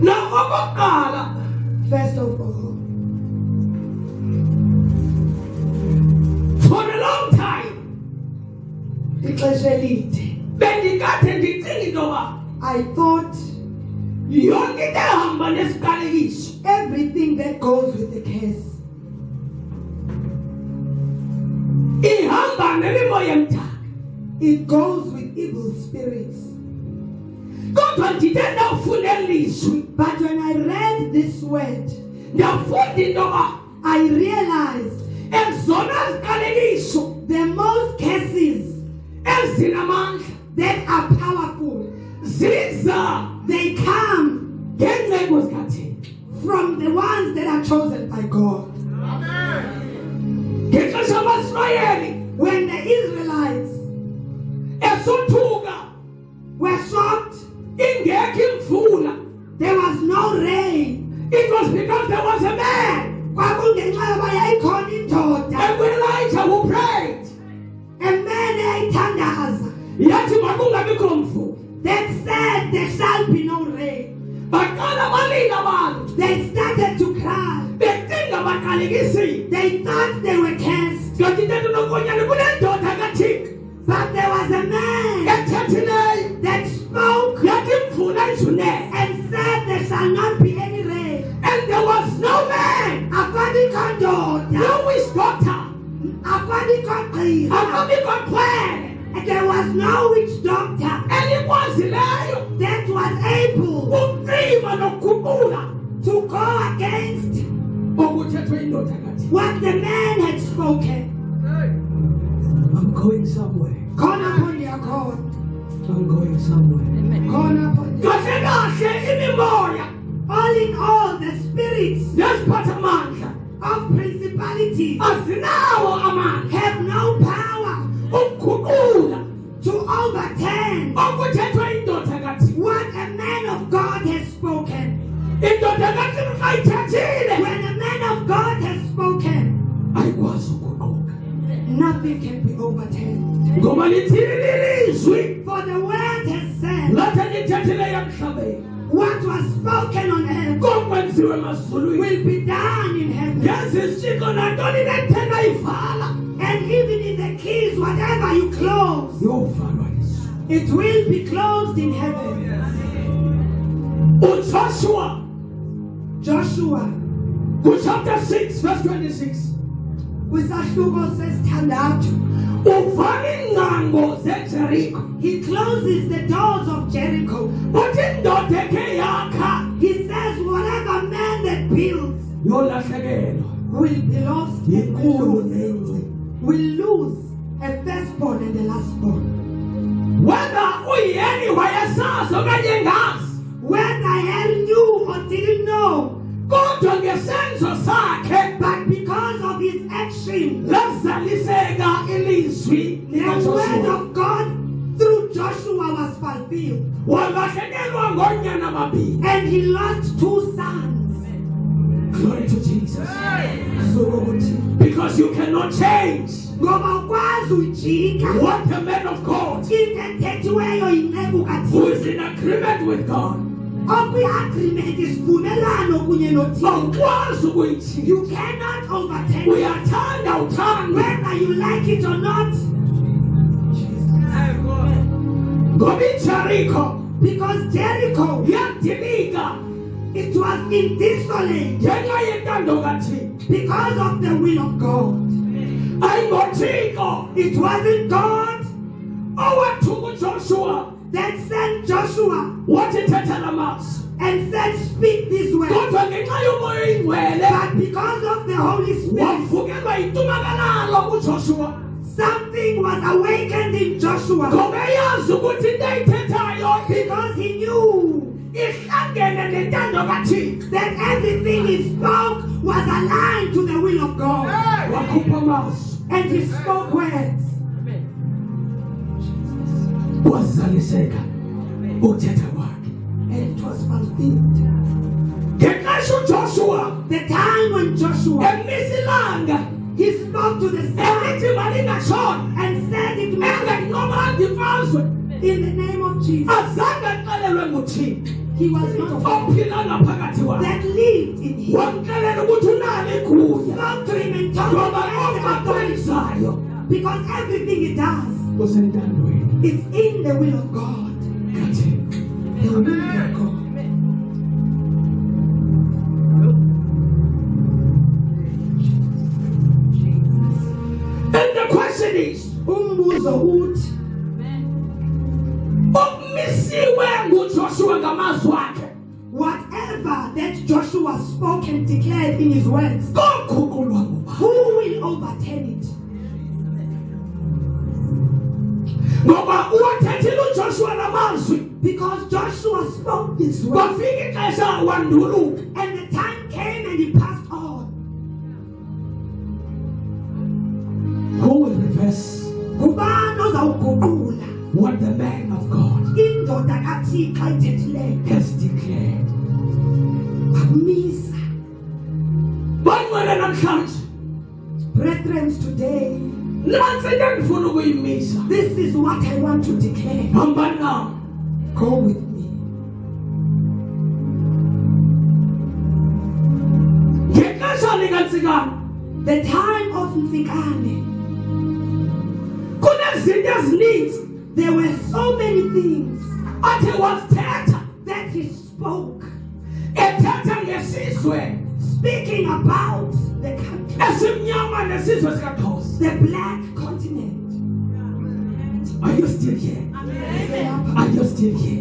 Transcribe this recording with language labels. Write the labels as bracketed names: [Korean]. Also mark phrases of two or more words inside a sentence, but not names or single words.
[English] First of all, for a long time, [Xhosa] ixesha elide, bendikade ndicinga intoba [English] I thought [Xhosa] yonke into ehamba nesiqalekiso, [English] everything that goes with the curse [Xhosa] ihamba nemimoya emdaka. [English] it goes with evil spirits. [Xhosa] Kodwa ndide ndawufunda elizwi, [English] But when I read this word, [Xhosa] ndafunda intoba [English] I realized [Xhosa] ezona ziqalekiso [English] the most cases [Xhosa] ezinamandla [English] that are powerful, [Xhosa] ziza [English] they come [Xhosa] ngencebo zikaThixo. [English] from the ones that are chosen by God. [Xhosa] Ngexesha amaSirayeli [English] When the Israelites [Xhosa] esothuka [English] were shocked, [Xhosa] ingekho imvula, [English] there was no rain. it was because there was a man, [Xhosa] Kwakungenxa yoba yayikhona indoda, [English] and when Elijah who prayed, a man eyayithandaza, [Xhosa] yathi makungabikho mvula. [English] that said there shall be no rain. [Xhosa] Baqala balila abantu, [English] They started to cry. [Xhosa] becinga baqalekisile. [English] They thought they were cursed. [Xhosa] Kanti into nokonyana kunendoda kaThixo [English] But there was a man [Xhosa] ethethileyo [English] that spoke [Xhosa] yathi imvula izunele, [English] and said there shall not be any rain. and there was no man, [Xhosa] Akabikho ndoda, [English] no witch doctor, [Xhosa] akabikho gqirha, akabikho xhwele [English] there was no witch doctor [Xhosa] elikwazileyo [English] that was able [Xhosa] ukucima nokukhupula [English] to go against [Xhosa] okuthethwe indoda kaThixo. [English] what the man had spoken. I'm going somewhere. [Xhosa] Khona pho ndiyakhona, [English] I'm going somewhere. [Xhosa] khona pho ndiyakhona. Kahle kahle imimoya [English] All in all, the spirits [Xhosa] neziphathamandla [English] of principalities [Xhosa] azinawo amandla [English] have no power [Xhosa] ukukhupula [English] to overturn [Xhosa] okuthethwe indoda kaThixo. [English] what a man of God has spoken. [Xhosa] Indoda kaThixo xa ithethile [English] When a man of God has spoken, [Xhosa] ayikwazi ukuguquka. [English] nothing can be overturned. [Xhosa] Ngoba lithini ilizwi [English] For the word has said, [Xhosa] lathi lithethileyo emhlabeni [English] what was spoken on earth [Xhosa] kokwenziwe emazulwini. [English] will be done in heaven. [Xhosa] Yazi isitshixo nantoni nethena ivala [English] And even in the keys, whatever you close, [Xhosa] yovalwa liso. [English] it will be closed in heaven. [Xhosa] uJoshua [English] Joshua, chapter 6 verse 26 [Xhosa] kwisahluko sesithandathu, uvala iingcango zeJerikho. [English] he closes the doors of Jericho. [Xhosa] Uthi indoda ekhe yakha [English] He says, whatever man that builds [Xhosa] yolahlekelwa [English] will be lost and [Xhosa] inkulu [English] will lose. [Xhosa] nenci. [English] Will lose a firstborn and a lastborn. [Xhosa] Whether uyeni wayesazi okanye engazi, [English] Whether he knew or didn't know, [Xhosa] kodwa ngesenzo sakhe [English] but because of his action, [Xhosa] lazaliseka ilizwi [English] the word [Xhosa] likaJoshua. [English] of God through Joshua was fulfilled. [Xhosa] Walahlekelwa ngonyana babili. [English] And he lost two sons. Glory to Jesus. [Xhosa] Zokuthi, [English] Because you cannot change [Xhosa] ngoba ukwazi ujika [English] what the man of God [Xhosa] into ethethiweyo yinceku [English] who [Xhosa] kaThixo. [English] is in agreement with God [Xhosa] Okwi-agreement isivumelano kunye noThixo. awukwazi ukuyitshintsha. [English] You cannot overturn it. [Xhosa] Uyathanda uthanda [English] Whether you like it or not, [Xhosa] ngoba iJerikho [English] because Jericho, [Xhosa] yadilika [English] it was in dissolate [Xhosa] ngenxa yentando kaThixo. [English] because of the will of God. [Xhosa] AyingoThixo [English] It wasn't God [Xhosa] owathuma uJoshua [English] that sent Joshua [Xhosa] wathi thetha la mazwi, [English] and said, speak this way. [Xhosa] kodwa ngenxa yomoya oyingcwele [English] But because of the Holy Spirit, [Xhosa] wavukelwa yintumakalalo kuJoshua. [English] something was awakened in Joshua [Xhosa] Ngoba eyazi ukuthi into ayithethayo [English] because he knew [Xhosa] ihlangene nentando kaThixo. [English] that everything he spoke was aligned to the will of God. [Xhosa] Wakhupha amazwi [English] And he spoke words. [Xhosa] wazaliseka ukuthetha kwakhe. [English] And it was fulfilled. [Xhosa] Ngexesha uJoshua [English] The time when Joshua, [Xhosa] emisa ilanga [English] he spoke to the sun [Xhosa] elithi malingashoni [English] and said it must [Xhosa] enganqobanga imfazwe [English] in the name of Jesus. [Xhosa] azange axelelwe nguThixo [English] He was not [Xhosa] ophila ngaphakathi phakathi kwakhe. [English] that lived in him. [Xhosa] Wamxelela ukuthi unalo igunya. [English] Spoke to him and told [Xhosa] Ngoba [English] him the [Xhosa] konke [English] authority. [Xhosa] akwenzayo [English] Because everything he does [Xhosa] kusentandweni [English] is in the will of God. [Xhosa] kaThixo. [English] The will of God. And the question is, [Xhosa] Umbuzo uthi, ukumisiwe nguJoshua ngamazwi akhe. [English] whatever that Joshua spoke and declared in his words, [Xhosa] Koguqulwa ngubani? [English] who will overturn it? [Xhosa] Ngoba uwathethile uJoshua lamazwi. [English] Because Joshua spoke this word, [Xhosa] Kwafika ixesha wanduluka. [English] and the time came and he passed on. Who will reverse [Xhosa] Ngubani ozawuguqula [English] what the man of God [Xhosa] indoda kaThixo ayithethileyo? [English] has declared? [Xhosa] Wamisa. Bangcwele namhlanje. [English] Brethren, today, [Xhosa] Nansi into engifuna ukuyimisa. [English] this is what I want to declare. [Xhosa] Hamba nami. [English] Go with me. [Xhosa] Ngexesha likaNtsikana [English] The time of Mfikane, [Xhosa] kunezinto ezininzi [English] there were so many things [Xhosa] athe wazithetha. [English] that he spoke, [Xhosa] Ethetha ngesizwe [English] speaking about the country, [Xhosa] esimnyama nesizwe sikaXhosa. [English] the black continent. Are you still here? Are you still here?